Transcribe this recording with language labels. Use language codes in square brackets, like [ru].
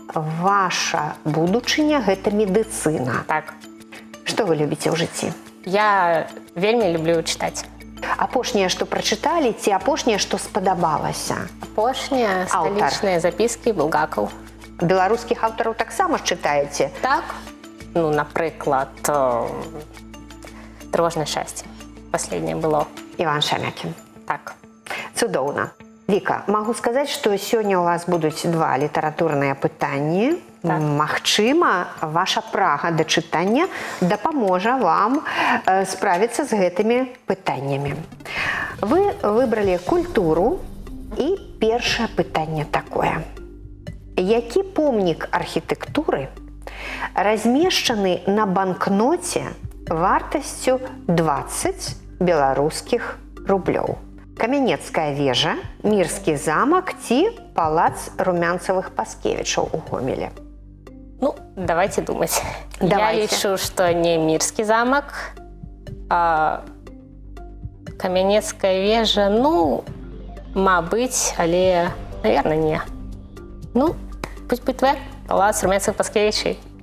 [be] Ваша будучыня – гэта медыцына. Так, Што вы любіце ў жыцці? я вельмі люблю читать. Апошняе, што прачыталі, ці апошняе, што спадабалася? Апошнія Аўтар. сталічныя запіскі Булгакаў. Беларускіх аўтараў таксама чытаеце? Так, ну, наприклад, «Тревожное счастье». [ru] Последнее было. [be] Іван Шамякін. Так. Цудоўна. Віка, магу сказаць, што сёння ў вас будуць два літаратурныя пытанні. Так. Магчыма, ваша прага да чытання дапаможа вам справіцца з гэтымі пытаннямі. Вы выбралі культуру, і першае пытанне такое. Які помнік архітэктуры размешчаны на банкноце вартасцю 20 беларускіх рублёў? Камянецкая вежа, Мірскі замак ці палац Румянцевых-Паскевічаў у Гомелі? [ru] Ну, давайте думать. Я Давайте. [be] лічу, что не Мирский замок, а Камянецкая вежа, ну, мабыть, але, наверное, не. [ru] Ну, пусть будет В, палац Румянцевых-Паскевичей.